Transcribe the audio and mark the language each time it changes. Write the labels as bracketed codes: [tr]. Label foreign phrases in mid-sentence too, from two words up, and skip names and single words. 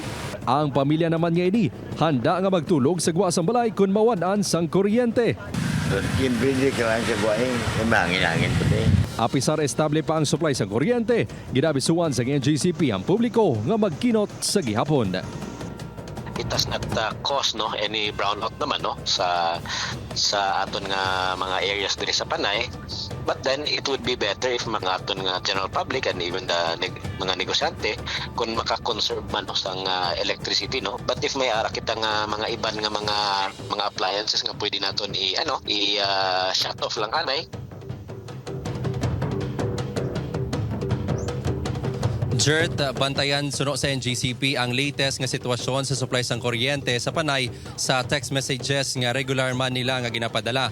[hil] Ang pamilya naman nga ini handa nga magtulog sa guwa sang balay kung mawan-an sang kuryente. Hindi ka lang sa buhay, mangin-angin po din. Apisar estable pa ang supply sang kuryente, ginabisuan sa NGCP ang publiko nga magkinot sa gihapon. [en] It does not cause, [hil] no, any brownout naman, no, sa aton nga mga areas diri sa Panay. [en] But then it would be better if [hil] mga aton nga [en] general public and even the [hil] mga negosyante kung maka-conserve man, no, sang [en] electricity, no. But if [hil] may ara kita nga mga iban nga mga appliances nga pwede naton [en] shut off [hil] lang anay. Jert, bantayan suno sa NGCP ang latest nga sitwasyon sa supply sang kuryente sa Panay sa text messages nga regular man nila nga ginapadala.